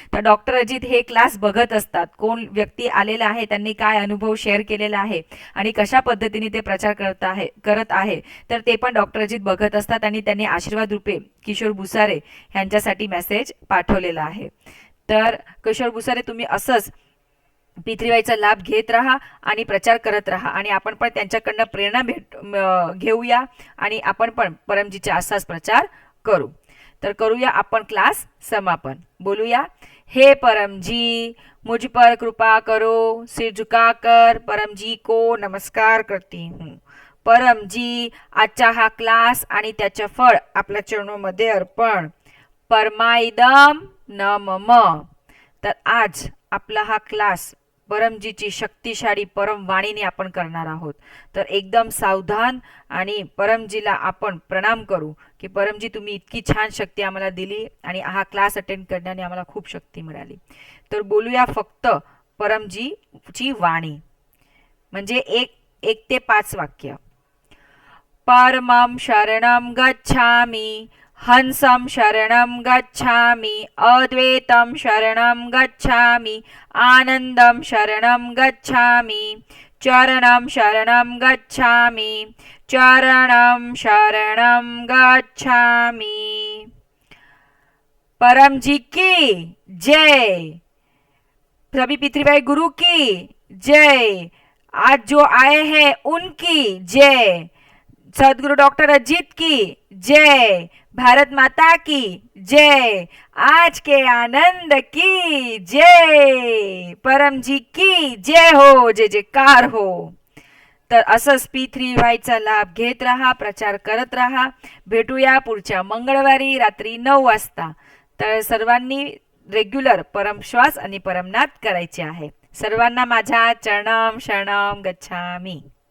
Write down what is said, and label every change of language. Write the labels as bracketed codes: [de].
[mr] तर डॉक्टर अजित हे क्लास बघत असतात. कोण व्यक्ती आलेला आहे, त्यांनी काय अनुभव शेअर केलेला आहे आणि कशा पद्धतीने ते प्रचार करत आहे, तर ते पण डॉक्टर अजित बघत असतात आणि त्यांनी आशीर्वाद रूपे किशोर बुसारे ह्यांच्यासाठी मेसेज पाठवलेला आहे. तर किशोर बुसारे, तुम्ही असंच P3Y लाभ घेत राहा आणि प्रचार करत राहा आणि आपण पण त्यांच्याकडनं प्रेरणा घेऊया आणि आपण पण परमजीचा असाच प्रचार करू. तर करूया आपण क्लास समापन. बोलूया, [hi] हे परम जी मुझ पर कृपा करो, सिर झुकाकर परम जी को नमस्कार करती हूँ. [mr] परम जी, आजचा हा क्लास आणि त्याचे फळ आपल्या चरणामध्ये अर्पण. [sa] परमाइदम न मम. [mr] तर आज आपला हा क्लास परमजीची शक्तिशाली परम वाणीने आपण करणार आहोत. तर एकदम सावधान आणि परमजीला आपण प्रणाम करू की परमजी, तुम्ही इतकी छान शक्ती आम्हाला दिली आणि हा क्लास अटेंड करण्याने आम्हाला खूप शक्ती मिळाली. तर बोलूया फक्त परमजीची वाणी, म्हणजे 1 ते 5 वाक्य. [sa] परमं शरणं गच्छामि, हंसं शरणं गच्छामि, अद्वैतं शरणं गच्छामि, आनन्दं शरणं गच्छामि, चरणं शरणं गच्छामि, चरणं शरणं गच्छामि. [hi] परम जी की जय. सभी P3Y गुरु की जय. आज जो आए हैं उनकी जय. सदगुरु डॉक्टर अजीत की जय. भारत माता की जय. आज के आनंद की जय. परम जी की जय हो, जय जयकार हो. [mr] तर असंच P3Y लाभ घेत राहा, प्रचार करत राहा. भेटूया पुढच्या मंगळवारी रात्री 9 वाजता. तर सर्वांनी रेग्युलर परमश्वास आणि परमनाद करायचे आहे. सर्वांना माझ्या [sa] चरणं शरणं गच्छामि.